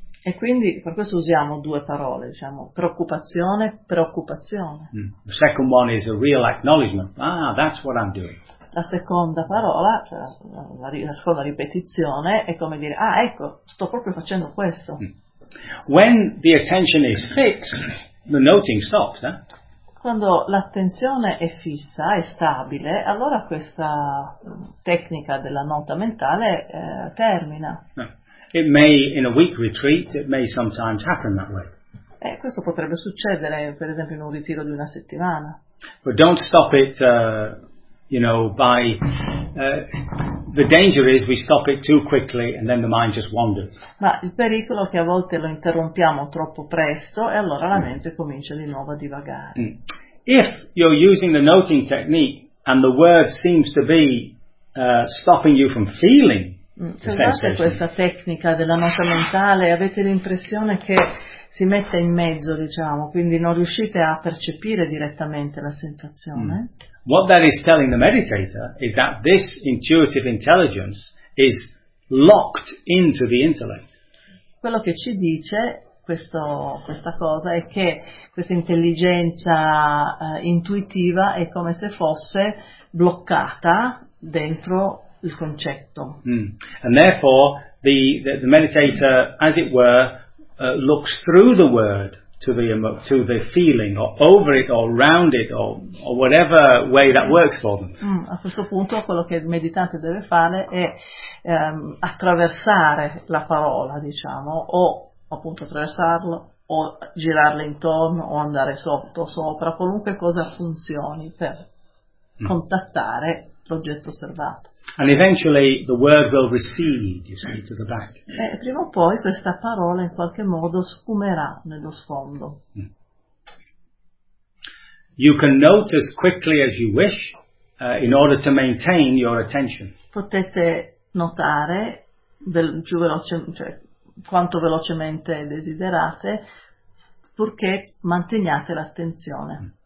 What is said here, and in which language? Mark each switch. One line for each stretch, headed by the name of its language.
Italian: E quindi per questo usiamo due parole, diciamo preoccupazione.
English: The second one is a real acknowledgement. That's what I'm doing.
Italian: La seconda parola, cioè la seconda ripetizione, è come dire, ecco, sto proprio facendo questo.
English: When the attention is fixed, the noting stops, eh?
Italian: Quando l'attenzione è fissa, è stabile, allora questa tecnica della nota mentale termina.
English: It may, in a week retreat, it may sometimes happen that way.
Italian: Questo potrebbe succedere, per esempio, in un ritiro di una settimana.
English: But don't stop it... You know, by the danger is we stop it too quickly and then the mind just wanders.
Italian: Ma il pericolo è che a volte lo interrompiamo troppo presto e allora la mente comincia di nuovo a divagare.
English: If you're using the noting technique and the word seems to be stopping you from feeling the sensation.
Italian: Se usate questa tecnica della nota mentale, avete l'impressione che si metta in mezzo, diciamo, quindi non riuscite a percepire direttamente la sensazione.
English: What that is telling the meditator is that this intuitive intelligence is locked into the intellect.
Italian: Quello che ci dice questa cosa è che questa intelligenza intuitiva è come se fosse bloccata dentro il concetto.
English: And therefore the meditator, as it were, looks through the word to the feeling, or over it, or round it, or whatever way that works for them.
Italian: Mm, a questo punto quello che il meditante deve fare è attraversare la parola, diciamo, o appunto attraversarlo, o girarla intorno, o andare sotto, sopra, qualunque cosa funzioni per contattare l'oggetto osservato.
English: And eventually the word will recede, you see, to the back.
Italian: E prima o poi questa parola in qualche modo sfumerà nello sfondo.
English: You can note as quickly as you wish in order to maintain your attention.
Italian: Potete notare più veloce, cioè quanto velocemente desiderate, purché manteniate l'attenzione.